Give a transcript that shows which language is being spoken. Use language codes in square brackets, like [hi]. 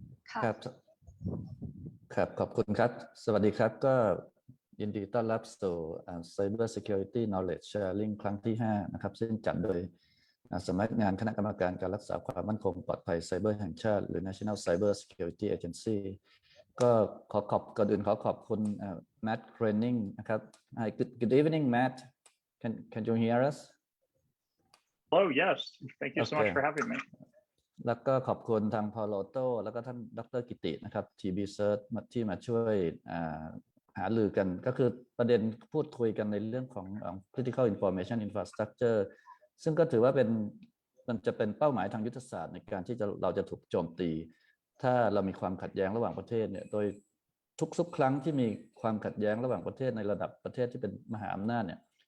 [th] ครับขอบคุณครับสวัสดีครับก็ยินดีต้อนรับสู่ Cybersecurity Knowledge Sharing ครั้งที่5นะครับซึ่งจัดโดยสำนักงานคณะกรรมการการรักษาความมั่นคงปลอดภัยไซเบอร์แห่งชาติหรือ National Cybersecurity Agency ก็ก่อนอื่นขอขอบคุณMatt Cranning นะครับ [en] Hi, good evening Matt can you hear us Hello yes thank you so much for having me [th] แล้วก็ขอบคุณทาง Palo Alto แล้วก็ท่านดร.กิตินะครับ TB Search ที่มาช่วยหารือกันก็คือประเด็นพูดคุยกันในเรื่องของ Critical Information Infrastructure ซึ่งก็ถือว่ามันจะเป็นเป้าหมายทางยุทธศาสตร์ในการที่เราจะถูกโจมตีถ้าเรามีความขัดแย้งระหว่างประเทศเนี่ยโดยทุกครั้งที่มีความขัดแย้งระหว่างประเทศในระดับประเทศที่เป็นมหาอำนาจเนี่ย